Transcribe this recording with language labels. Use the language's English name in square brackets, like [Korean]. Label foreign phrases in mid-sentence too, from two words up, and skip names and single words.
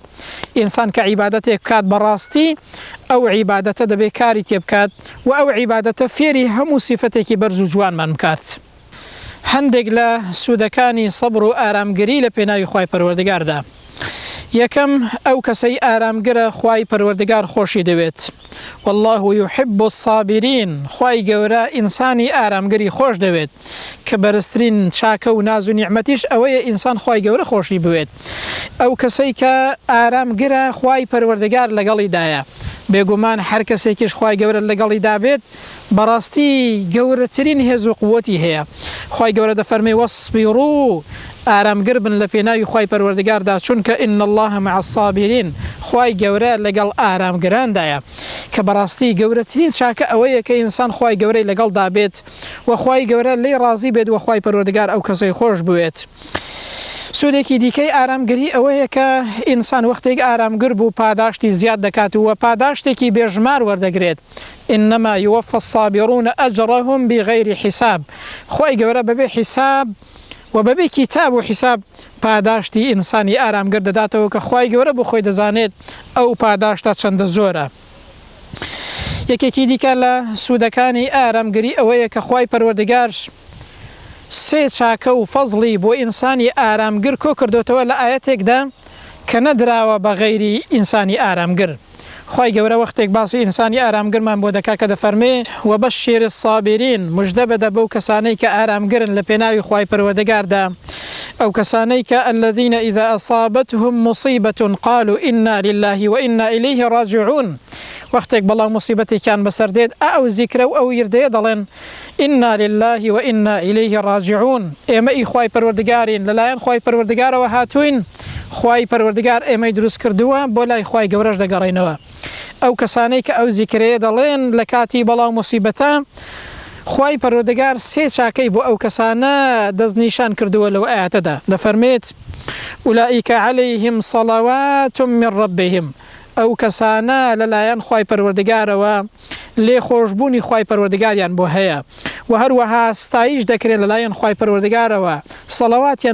[Central Kurdish] ئینسان کە عیبادەتێک بکات بەڕاستی ئەو عیبادەتە دەبێت کاری تێ بکات و ئەو عیبادەتە فێری هەموو سیفەتێکی بەرز و جوانمان بکات. هەندێک لە سوودەکانی سەبر و ئارامگری لە پێناوی خوای پەروەردگاردا. یەکەم ئەو کەسەی ئارامگرە خوای پەروەردگار خۆشی دەوێت. [Arabic] والله يحب الصابرين، [Central Kurdish] خوای گەورە ئینسانی ئارامگری خۆش دەوێت کە بەرزترین چاکە و ناز و نیعمەتیش ئەوەیە ئینسان خوای گەورە خۆشی بوێت. ئەو کەسەی کە ئارامگرە خوای پەروەردگار لەگەڵیدایە. بێگومان هەر کەسێکیش خوای گەورە لەگەڵی دابێت بەڕاستی گەورەترین هێز و قووەتی هەیە. خوای گەورە دەفەرمێ وەصبیروا، ئارامگر بن لە پێناوی خوای پەروەردگاردا چونکە [Arabic] ئین الله مع الصابرین، [Central Kurdish] خوای گەورە لەگەڵ ئارامگراندایە کە بەڕاستی گەورەترین چاکە ئەوەیە کە ئینسان خوای گەورەی لەگەڵ دابێت و خوای گەورە لێی ڕازی بێت و خوای پەروەردگار ئەو کەسەی خۆش بوێت. سوودێکی دیکەی ئارامگری ئەوەیە کە ئینسان وەختێک ئارامگر بوو پاداشتی زیاد دەکات و پاداشتێکی بێژمار وەردەگرێت. [Arabic] إنما يوفى الصابرون أجرهم بغير حساب، [Central Kurdish] خوای گەورە بەبێ حساب و بەبێ کتاب و حساب پاداشتی ئینسانی ئارامگر دەداتەوە کە خوای گەورە بۆ خۆی دەزانێت ئەو پاداشتە چەندە زۆرە. یەکێکی دیکە لە سوودەکانی ئارامگری ئەوەیە کە خوای پەروەردگار سێ چاکە و فەزڵی بۆ ئینسانی ئارامگر کۆ کردوتەوە لە ئاەتێکدا کە نەدراوە بە غەیری ئینسانی ئارامگر. خوای گەورە وەختێک باسی ئینسانی ئارامگرمان بۆ دەکا کە دەفەرمێ [Arabic] وەبەشیر الصابرین، [Central Kurdish] مژدە بدە بەو کەسانەی کە ئارامگرن لە پێناوی خوای پەروەردگاردا، ئەو کەسانەی کە [Arabic] الذين إذا أصابتهم مصيبة قالوا إنا لله وإنا إليه راجعون. [Central Kurdish] وەختێک بەڵام موسیبەتێکیان بەسەر دێت ئەو زیکرە و ئەو وردەیە دەڵێن [Arabic] إنا لله وإنا إليه راجعون، [Central Kurdish] ئێمە ئی خوای پەروەردگارین، لەلایەن خوای پەروەردگارەوە هاتوین، خوای پەروەردگار ئێمەی دروست کردووە بۆ لای خوای گەورەش دەگەڕێنەوە. ئەو کەسانەی کە ئەو زیکرەیە دەڵێن لە کاتی بەڵاو موسیبەتە خوای پەروەردگار سێ چاکەی بۆ ئەو کەسانە دەستنیشان کردووە لەو ئاەتەدا دەفەرمێت [Arabic] ئولائیکە عەلەیهیم صەڵەوات من رەبیهم [Central Kurdish] ئەو کەسانە لەلایەن خوای پەروەردگارەوە لێخۆشبوونی خوای پەروەردگاریان بۆ هەیە و هەروەها ستایش دەکرێت لەلایەن خوای پەروەردگارەوە سەڵەواتیان